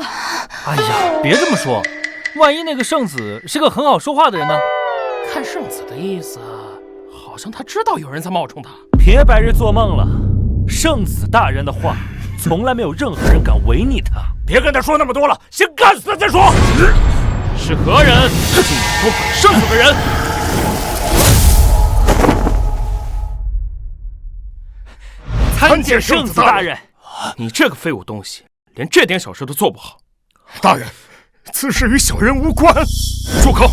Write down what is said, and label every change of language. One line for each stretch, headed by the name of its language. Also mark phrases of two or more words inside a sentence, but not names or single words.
Chinese: 哎呀，別這麼說，萬一那個聖子是個很好說話的人呢？看聖子的意思，好像他知道有人在冒充他。別白日做夢了，聖子大人的話，從來沒有任何人敢違逆他。別跟他說那麼多了，先幹死他再說。是何人進攻本聖子的人？參見聖子大人。你這個廢物東西，連這點小事都做不好。大人，此事與小人無關。住口！